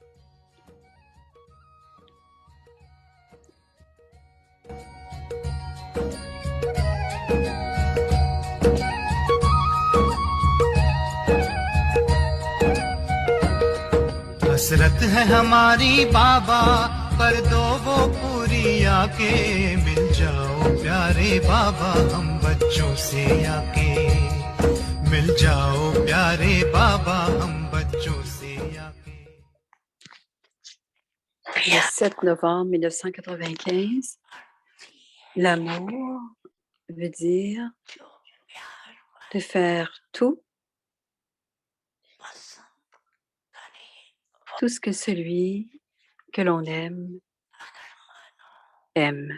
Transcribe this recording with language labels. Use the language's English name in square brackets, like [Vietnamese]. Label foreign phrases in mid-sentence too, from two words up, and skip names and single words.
[Hindi] हसरत है हमारी बाबा कर दो वो पूरी आके मिल जाओ प्यारे बाबा हम बच्चों से आके मिल जाओ प्यारे बाबा हम बच्चों से आके। [French] Le 7 novembre 1995, l'amour veut dire de faire tout ce que celui que l'on aime aime.